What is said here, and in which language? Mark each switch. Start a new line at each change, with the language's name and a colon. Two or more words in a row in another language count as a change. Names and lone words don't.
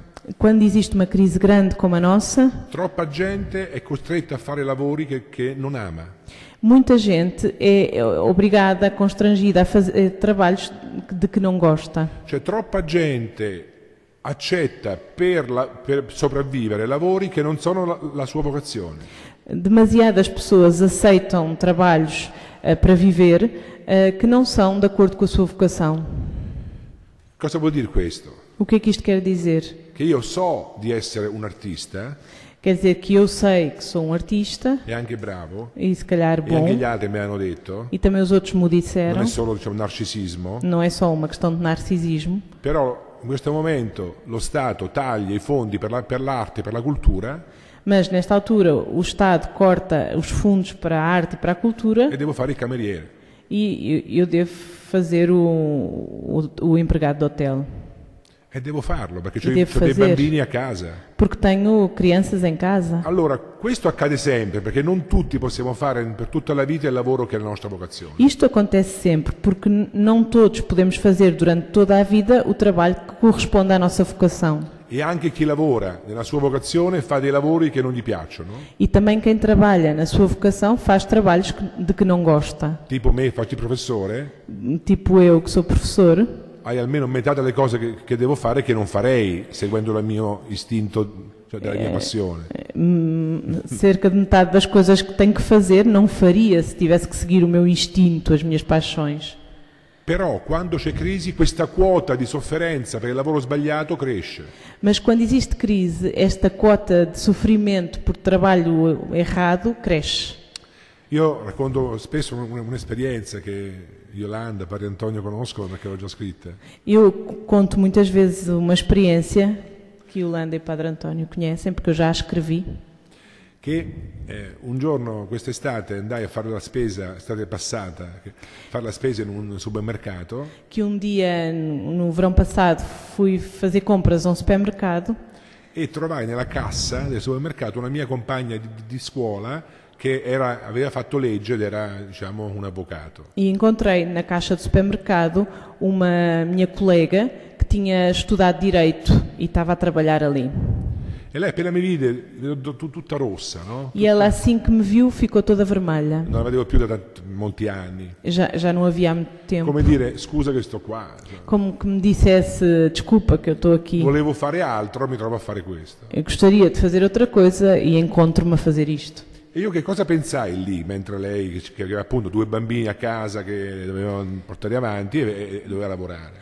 Portuguese: Quando existe uma crise grande como a nossa,
Italian: troppa gente è costretta a fare lavori che non ama.
Portuguese: muita gente é obrigada, constrangida a fazer trabalhos de que não gosta.
Italian: Cioè troppa gente accetta per sopravvivere lavori che non sono la sua vocazione.
Portuguese: Demasiadas pessoas aceitam trabalhos para viver que não são de acordo com a sua vocação.
Italian: Cosa vuol dire questo?
Portuguese: O que é que isto quer dizer?
Italian: Che io so di essere un artista
Portuguese: Quer dizer que eu sei que sou um artista
Italian: e anche bravo,
Portuguese: e se calhar
Italian: e anche
Portuguese: bom,
Italian: gli altri me l'hanno detto,
Portuguese: e também os outros me
Italian: non
Portuguese: disseram,
Italian: è solo narcisismo,
Portuguese: não é só uma questão de narcisismo,
Italian: però in questo momento lo Stato taglia i fondi per l'arte e per la cultura
Portuguese: mas nesta altura o Estado corta os fundos para a arte e para a cultura
Italian: e devo fare il cameriere.
Portuguese: e eu devo fazer o empregado de hotel,
Italian: E devo farlo perché
Portuguese: E devo
Italian: ho dei
Portuguese: fazer.
Italian: bambini a casa.
Portuguese: porque tenho crianças em casa.
Italian: Allora, questo accade sempre perché non tutti possiamo fare per tutta la vita il lavoro che è la nostra vocazione.
Portuguese: Isto acontece sempre, porque não todos podemos fazer durante toda a vida o trabalho que corresponde à nossa vocação.
Italian: E anche chi lavora nella sua vocazione fa dei lavori che non gli piacciono.
Portuguese: E também quem trabalha na sua vocação faz trabalhos de que não gosta.
Italian: Tipo me, faccio il professore,
Portuguese: Tipo eu, que sou professor,
Italian: hai almeno metà delle cose che devo fare che non farei seguendo il mio istinto, cioè della mia passione.
Portuguese: cerca de metade das coisas que tenho que fazer não faria se tivesse que seguir o meu instinto, as minhas paixões.
Italian: Però quando c'è crisi questa quota di sofferenza per il lavoro sbagliato cresce.
Portuguese: Mas quando existe crise, esta cota de sofrimento por trabalho errado cresce.
Italian: Io racconto spesso un'esperienza che Yolanda, Padre Antonio conoscono perché l'ho già scritta.
Portuguese: Eu conto muitas vezes uma experiência que Yolanda e Padre António conhecem, porque eu já a escrevi.
Italian: Che un giorno quest'estate andai a fare la spesa, estate passata, fare la spesa in un supermercato
Portuguese: Que dia, no verão passado, fui fazer compras a um supermercado
Italian: e trovai nella cassa del supermercato una mia compagna di scuola che aveva fatto legge ed era, diciamo, un avvocato.
Portuguese: e encontrei na caixa do supermercado uma minha colega que tinha estudado Direito e estava a trabalhar ali.
Italian: E lei appena mi vide, tutta rossa,
Portuguese: no? E ela, assim que me viu, ficou toda vermelha.
Italian: Non la vedevo più da molti anni.
Portuguese: Já não havia há muito tempo.
Italian: Come dire, scusa che sto qua.
Portuguese: Como que me dissesse, desculpa que eu estou aqui.
Italian: Volevo fare altro, mi trovo a fare questo.
Portuguese: Eu gostaria de fazer outra coisa e encontro-me a fazer isto.
Italian: E io che cosa pensai lì, mentre lei, che aveva appunto 2 bambini a casa che dovevano portare avanti e doveva lavorare?